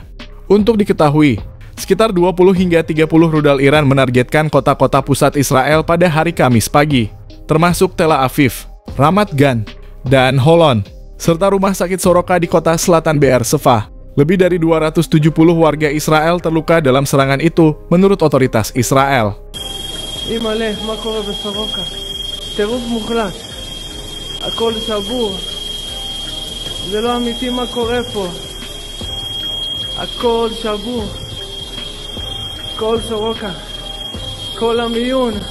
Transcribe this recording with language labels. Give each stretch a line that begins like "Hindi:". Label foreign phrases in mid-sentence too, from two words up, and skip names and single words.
Indonesian: Untuk diketahui, sekitar 20 hingga 30 rudal Iran menargetkan kota-kota pusat Israel pada hari Kamis pagi, termasuk Tel Aviv, Ramat Gan, dan Holon, serta rumah sakit Soroka di kota selatan Be'er Sheva. Lebih dari 270 warga Israel terluka dalam serangan itu, menurut otoritas Israel.
Hebrew: אימא'לה, מה קורה בסורוקה? טירוף מוחלט. הכל שבור. זה לא אמיתי מה קורה פה. הכל שבור. כל סורוקה. כל המיון.